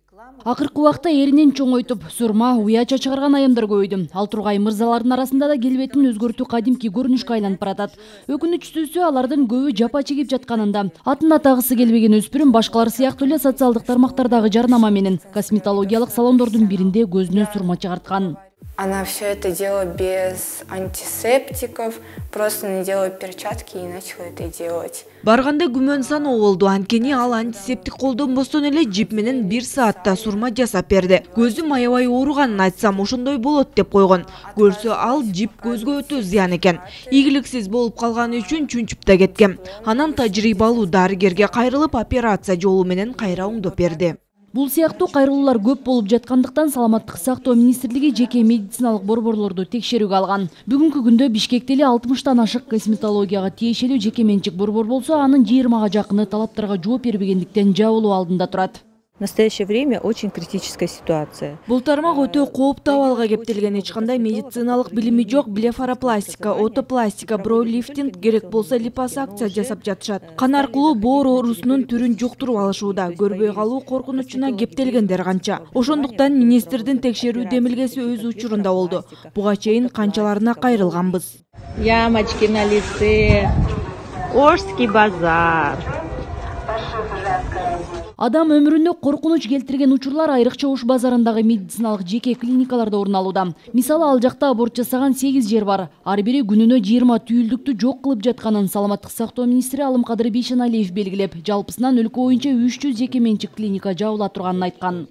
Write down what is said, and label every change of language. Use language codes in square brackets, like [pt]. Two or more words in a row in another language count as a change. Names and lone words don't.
[ky] Акыркы убакта эринен чоңойтуп, сурма, уяча чыгарган айымдар көбөйдү. Ал тургай мырзалардын арасында да келбетин өзгөртүү кадимки көрүнүшкө айланып баратат. Өкүнүчтүүсү алардын көбү жапа чегип жатканында. Атын атагысы келбеген өспүрүм башкалар сыяктуу эле социалдык тармактардагы жарнама менен косметологиялык салондордун биринде көзүнө сурма чыгарткан. [ru] Она все это делала без антисептиков, просто надела перчатки и начала это делать. [ky] Барганда күмөн саноо болду. Анткени ал антисептик колдонбостон эле жип менен 1 саатта сурма жасап берди. Көзүм аябай ооруганын айтсам, ошондой болот деп койгон. Көрсө ал жип көзгө өтө зыян экен. Ийгиликсиз болуп калганы үчүн чүнчүп да кеткен. Анан тажрыйбалуу дарыгерге кайрылып, операция жолу менен кайра оңдоп берди. Бул сыяктуу кайрылуулар көп болуп жаткандыктан Саламаттык сактоо министрлиги жеке медициналык борборлорду текшерүүгө алган. Бүгүнкү күндө Бишкекте эле 60тан ашык косметологияга тиешелүү жеке менчик борбор болсо, анын 20га жакыны талаптарга жооп бербегендиктен жабылуу алдында турат. [ru] В настоящее время очень критическая ситуация. [ky] Бул тармак өтө кооптуу абалга кептелген. Эч кандай медициналык билими жок. Блефаропластика, отопластика, бройлифтинг, керек болсо липосакция жасап жатышат. Кан аркылуу боор оорусунун түрүн жуктуруп алышууда. Көрбөй калуу коркунучуна кептелгендер канча. Ошондуктан министрдин текшерүү демилгеси өз учурунда болду. Буга чейин канчаларына кайрылганбыз. [ru] Ямочки на лице, Ошский базар. [ky] Адам өмүрүнө коркунуч келтирген учурлар айрыкча Ош базарындагы медициналык жеке клиникаларда орун алууда. Мисалы, ал жакта аборт жасаган 8 жер бар. Ар бири күнүнө 20 түйүлдүктү жок кылып жатканын Саламаттык сактоо министри Алымкадыр Бейшеналиев белгилеп, жалпысынан өлкө боюнча 300 жеке менчик клиника жабыла турганын айткан.